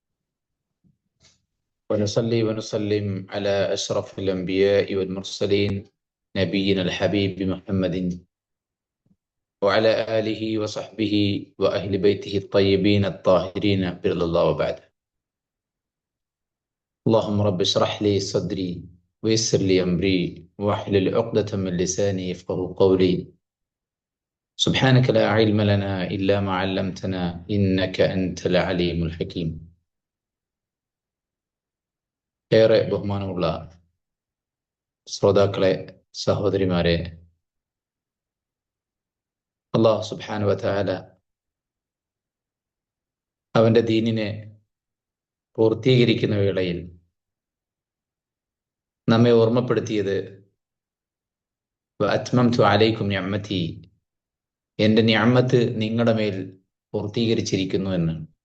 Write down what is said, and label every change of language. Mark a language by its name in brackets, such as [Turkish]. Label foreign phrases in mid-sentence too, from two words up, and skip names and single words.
[Arabic] ونصلي ونسلم على أشرف الأنبياء والمرسلين، نبينا الحبيب محمد وعلى آله وصحبه وأهل بيته الطيبين الطاهرين برضا الله وبعد. اللهم رب اشرح لي صدري ويسر لي أمري واحلل عقدة من لساني يفقه قولي. سبحانك لا علم لنا إلا ما علمتنا إنك أنت العليم الحكيم. [Malayalam] ഏറെ ബഹുമാനമുള്ള ശ്രോതാക്കളെ, സഹോദരിമാരെ, അല്ലാഹു [Arabic] سبحانه وتعالى [Malayalam] അവന്റെ ദീനിനെ പൂർത്തീകരിക്കുന്ന വേളയിൽ നമ്മെ ഓർമ്മപ്പെടുത്തിയത് [Arabic] وأتممت عليكم نعمتي, [Malayalam] എൻ്റെ നിഅമത്ത് നിങ്ങളുടെ മേൽ പൂർത്തീകരിച്ചിരിക്കുന്നു എന്ന്.